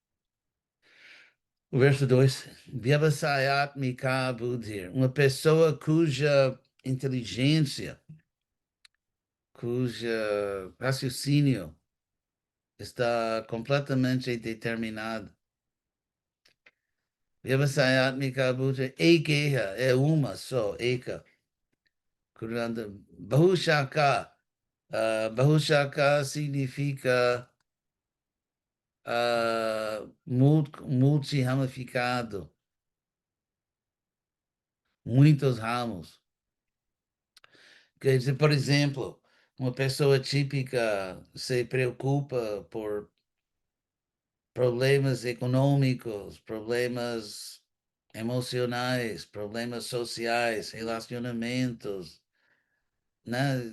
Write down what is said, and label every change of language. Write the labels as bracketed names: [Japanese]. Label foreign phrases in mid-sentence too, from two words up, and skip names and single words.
[Portuguese] O verso 2, [Sanskrit] Vyavasayatmika buddhir, [Portuguese] uma pessoa cuja inteligência, cuja raciocínio está completamente determinado. [Sanskrit] Vyavasayatmika buddhir, ekeha, [Portuguese] é uma só, eka. [Sanskrit] Bahushaka, Bahushaka [Portuguese] significa multi-ramificado, muitos ramos. Quer dizer, por exemplo, uma pessoa típica se preocupa por problemas econômicos, problemas emocionais, problemas sociais, relacionamentos, né?